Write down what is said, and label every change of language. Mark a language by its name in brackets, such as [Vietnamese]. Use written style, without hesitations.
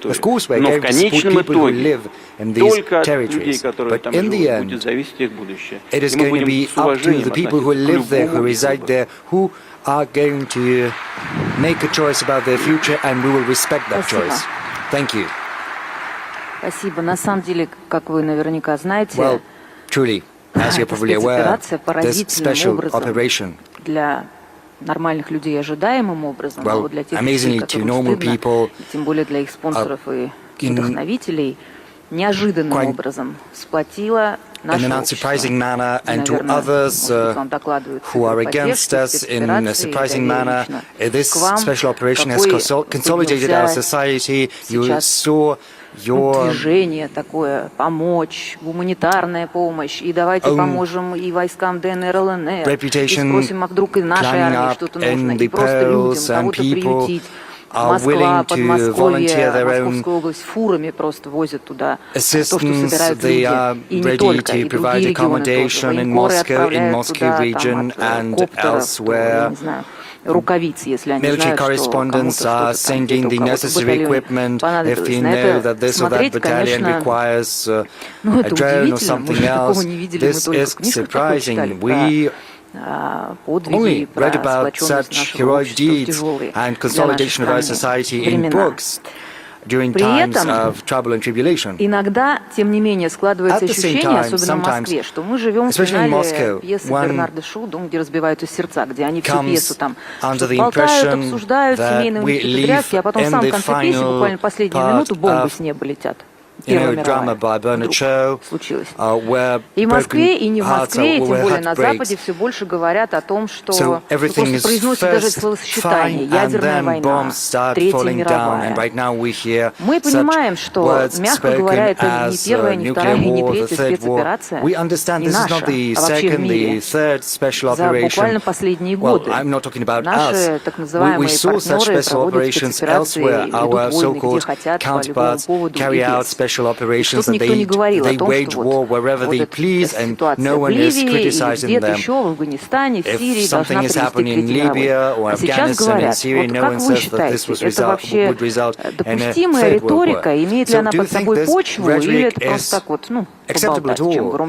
[English] Of course, we're going to support people who live in these territories. But in the end, it is going to be up to the people who live there, who reside there, who are going to make a choice about their future, and we will respect that choice. Thank you. [Russian] Спасибо. На самом деле, как вы наверняка знаете, [English] well, truly, as you're probably aware, this special operation [Russian] для нормальных людей ожидаемым образом, а вот для тех людей, которым стыдно, тем более для их спонсоров и вдохновителей, неожиданным образом сплотила наше общество. [English] And to others who are against us in a surprising manner, this special operation has consolidated our society. You saw [Russian] движение такое, помочь, гуманитарная помощь, и давайте поможем и войскам ДНР, ЛНР, и спросим, а вдруг и нашей армии что-то нужно, и просто людям кого-то приютить. Москва, Подмосковье, Московская область фурами просто возят туда то, что собирают люди. И не только, и другие регионы тоже. Военкоры отправляют туда, там, от коптеров, не знаю, рукавиц, если они [English] military [Russian] знают, [English] correspondents [Russian] что [English] are sending the necessary equipment if you know that this or that battalion requires a drone or something else. This is surprising. We only read about such heroic deeds and consolidation of our society in books during times of trouble and tribulation. [Russian] Иногда, тем не менее, складывается ощущение, особенно в Москве, что мы живем в финале пьесы Бернарда Шоу, где разбиваются сердца, где они всю пьесу там что-то болтают, обсуждают, семейные подрязки, а потом в самом конце пьесы, буквально последнюю минуту, бомбы с неба летят. Первая мировая случилось. И в Москве, и не в Москве, и тем более на Западе все больше говорят о том, что просто произносят даже словосочетание «ядерная война», «Третья мировая». Мы понимаем, что, мягко говоря, это не первая, не вторая, не третья спецоперация, не наша, а вообще в мире. За буквально последние годы наши так называемые партнеры проводят спецоперации, ведут войны, где хотят, по любому поводу и без. [English] Special operations that they wage war wherever they please and no one is criticizing them. If something is happening in Libya or Afghanistan and Syria, no one says that this would result in a third world war. So do you think this rhetoric is acceptable at all?